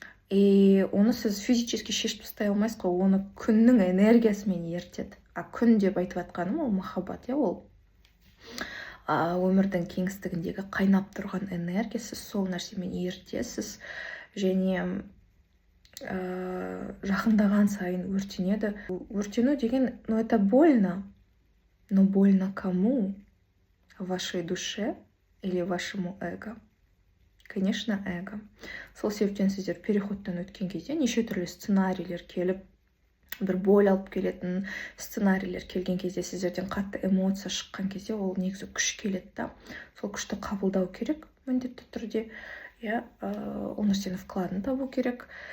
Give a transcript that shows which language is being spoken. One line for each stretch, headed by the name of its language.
Kazakh: Оны сіз физически шешіп тастай алмайсыз ғой, оны күннің энергиясымен ертеді. Күн деп айтып жатқаным ол махаббат, ол өмірдің кеңістігіндегі қайнап тұрған энергия, сіз сол нәрсемен ертесіз, және жақындаған сайын өртенеді. Өртену деген,
Russian: это больно, но больно кому? Вашей душе или вашему эго? Конечно, эго.
Kazakh: Сол себептен сіздер переходтан өткен кезде неше түрлі сценарийлер келіп, бір боль алып келетін сценарийлер келген кезде, сіздерден қатты эмоция шыққан кезде, ол негізі күш келеді да. Сол күшті қабылдау керек міндетті түрде. Ол нәрсені вкладын табу керек.